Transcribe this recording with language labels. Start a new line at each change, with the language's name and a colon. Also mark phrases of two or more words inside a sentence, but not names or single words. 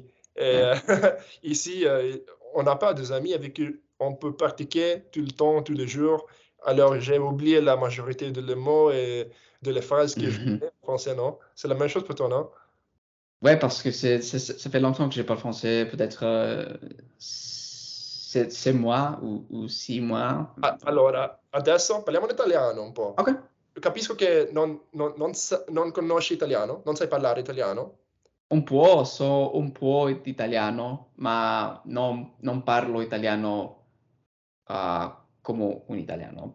French: Et ici, on n'a pas des amis avec qui on peut pratiquer tout le temps, tous les jours. Alors, j'ai oublié la majorité de les mots et de les phrases que je connais en français, non? C'est la même chose pour toi, non? Ouais, parce que ça fait longtemps que je parle français, peut-être 7 mois ou 6 mois.
Italian: Allora, adesso parliamo in italiano un po'. Ok. Capisco che non conosci italiano, non sai parlare italiano. So un po' di italiano, ma non parlo italiano come un italiano.